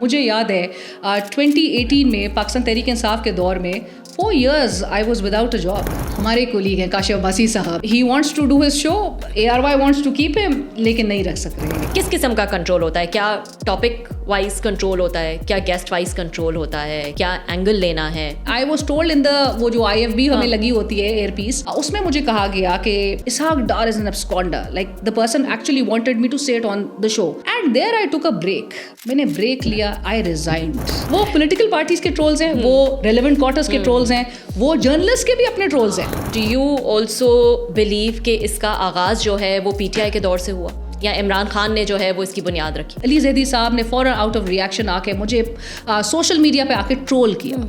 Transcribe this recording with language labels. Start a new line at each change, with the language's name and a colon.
Urdu: مجھے یاد ہے 2018 میں پاکستان تحریک انصاف کے دور میں
English: 4 years I was without a job.
Urdu: ہمارے کولیگ ہیں کاشف عباسی صاحب,
English: he wants to do his show, ARY wants to keep him,
Urdu: لیکن نہیں رکھ سک رہے. کس قسم کا کنٹرول ہوتا ہے؟ کیا ٹاپک وائز کنٹرول ہوتا ہے, کیا گیسٹ وائز کنٹرول ہوتا ہے, کیا اینگل لینا ہے؟
English: I was told in the
Urdu: وہ جو IFB ہمیں لگی ہوتی ہے ایئر پیس, اس میں مجھے کہا گیا کہ Ishaq Dar
English: is an absconder, like the person actually wanted me to say it on the show, and there I took a break.
Urdu: میں نے بریک لیا,
English: I resigned.
Urdu: وہ پولیٹیکل پارٹیز کے ٹرولز ہیں, وہ ریلیونٹ کوارٹرز کے ٹرولز ہیں, وہ جرنلسٹ کے بھی اپنے ٹرولز ہیں.
English: do you also believe
Urdu: کہ اس کا آغاز جو ہے وہ پی ٹی آئی کے دور سے ہوا, یا عمران خان نے جو ہے وہ اس کی بنیاد رکھی؟ علی زیدی صاحب نے فوراً
English: out of reaction
Urdu: آ کے مجھے سوشل میڈیا پہ آ کے ٹرول کیا.